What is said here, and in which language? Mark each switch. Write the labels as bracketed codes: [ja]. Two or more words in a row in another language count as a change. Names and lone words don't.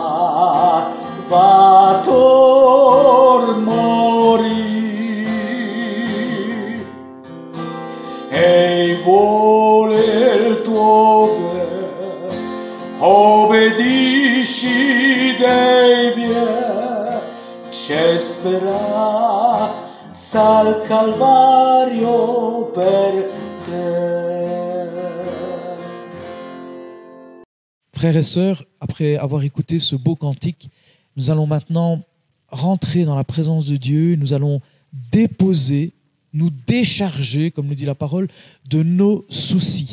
[it] Salvator morì, e vuole il tuo bene, obbedisci dei miei, c'è speranza al Calvario per te. [fr] Frères et sœurs, après avoir écouté ce beau cantique, nous allons maintenant rentrer dans la présence de Dieu, nous allons déposer, nous décharger, comme nous dit la parole, de nos soucis.